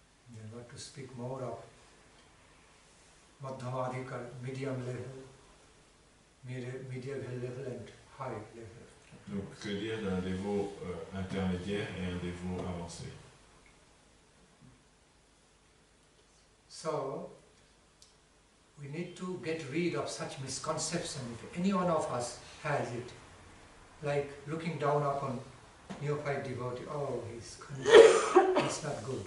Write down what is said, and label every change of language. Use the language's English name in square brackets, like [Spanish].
[English] We want to speak more of madhyamadika, medium level, medium level and high level. [French] Donc que dire d'un dévot intermédiaire et un dévot avancé? [English] So, we need to get rid of such misconception. If any one of us has it, like looking down upon neophyte devotee, oh, he's not good.